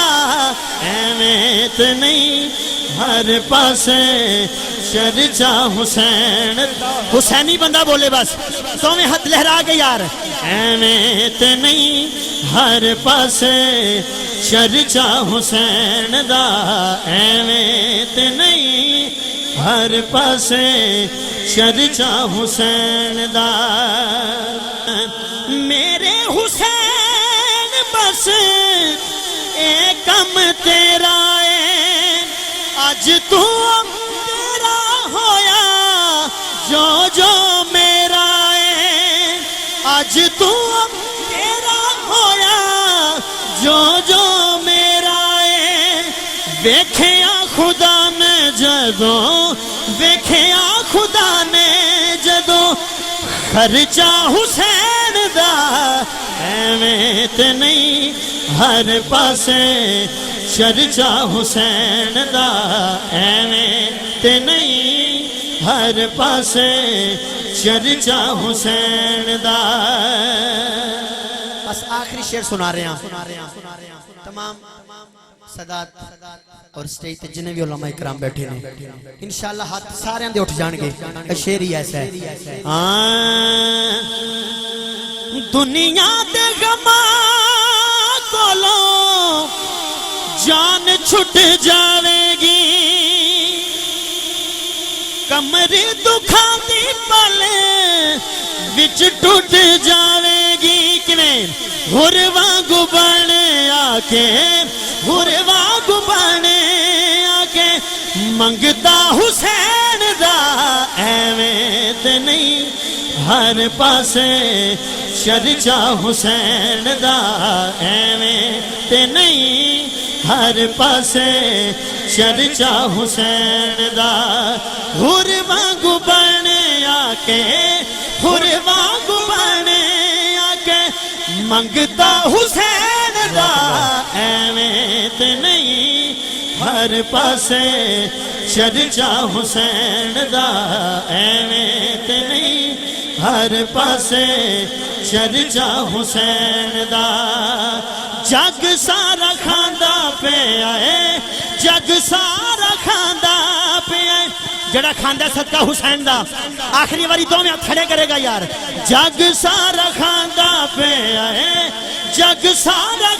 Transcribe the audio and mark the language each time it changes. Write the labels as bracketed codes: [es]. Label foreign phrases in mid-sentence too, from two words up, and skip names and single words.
[pa] ایویں تے نہیں ہر پاسے چرچا حسین حسینی بندہ بولے بس تو میں ہاتھ لہرا کے یار ایویں تے نہیں ہر پاسے چرچا حسین دا ایویں تے نہیں ہر پاسے چرچا حسین دا میرے حسین بس ایک کم تیرا ہے آج تو تیرا ہویا جو جو میرا ہے آج تو تیرا ہویا جو جو میرا ہے ویکھیا خدا نے جدوں ویکھیا خدا نے جدوں خرچہ حسین دا ایویں تے نہیں ہر پاسے چرچا حسین دا ایویں تے نہیں ہر پاسے چرچا حسین دا [ur] بس آخری شعر سنا رہے ہیں تمام سادات اور [pa] سٹیج تے جنہیں بھی علماء اکرام بیٹھے ہیں انشاءاللہ ہاتھ سارے اندے اٹھ جان گے [ur] شعر ہی ایسا ہے [pa] دنیا دے غماں کولو جان چھٹ جاوے گی کمری دکھاں دی پلے وچ ٹوٹ جاوے گی کیویں ہور وانگو بنے آکے ہور وانگو بنے آکے منگتا حسین دا ایویں تے نہیں ہر پاسے چرچا حسین دا ایویں تے نہیں ہر پاسے چرچا حسین دا ہور وانگو بنے آکے ہور وانگو بنے آکے منگتا حسین دا ایویں تے نہیں ہر پاسے چرچا حسین دا ایویں تے نہیں ہر پاسے چرچا حسین دا جگ سارا کھاندا پہ آئے جگ سارا کھاندا پہ آئے جڑا کھاندا صدقہ حسین دا آخری واری دو میں آپ کھڑے کرے گا یار جگ سارا کھاندا پہ آئے جگ سارا